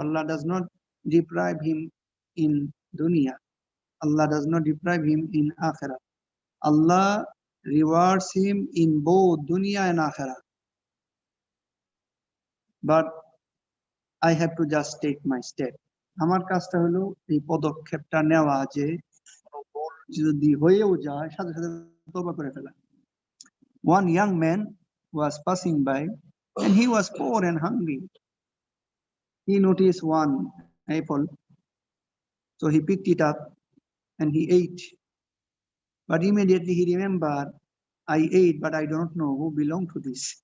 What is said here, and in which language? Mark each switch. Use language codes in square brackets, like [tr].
[en] Allah does not deprive him in dunya. Allah does not deprive him in akhirah. Allah rewards him in both dunya and akhirah. But I have to just take my step. [bn] আমার কাজটা হলো এই পদক্ষেপটা নেওয়া, যে যদি হয়েও যায় সাথে সাথে তওবা করে ফেলা। [en] One young man was passing by and he was poor and hungry. He noticed one apple, so he picked it up and he ate. But immediately he remembered, I ate, but I don't know who belonged to this.